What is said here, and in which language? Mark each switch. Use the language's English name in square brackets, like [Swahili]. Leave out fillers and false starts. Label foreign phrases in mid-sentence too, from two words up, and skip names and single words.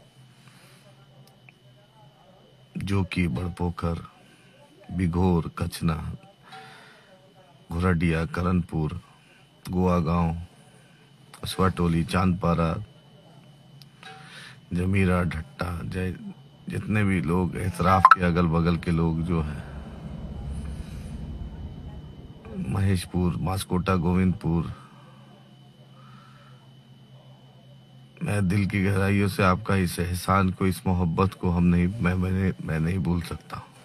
[Hindi] जोकी, बड़पोखर, बिघोर, कचना, घुरडिया, करणपुर, गोवा गांव, असवाटोली, चांदपारा, जमीरा, ढट्टा, जय, जितने भी लोग एतराफ के अगल बगल के लोग जो हैं, महेशपुर, मास्कोटा, गोविंदपुर, मैं दिल की गहराइयों से आपका इस एहसान को, इस मोहब्बत को मैं नहीं भूल सकता।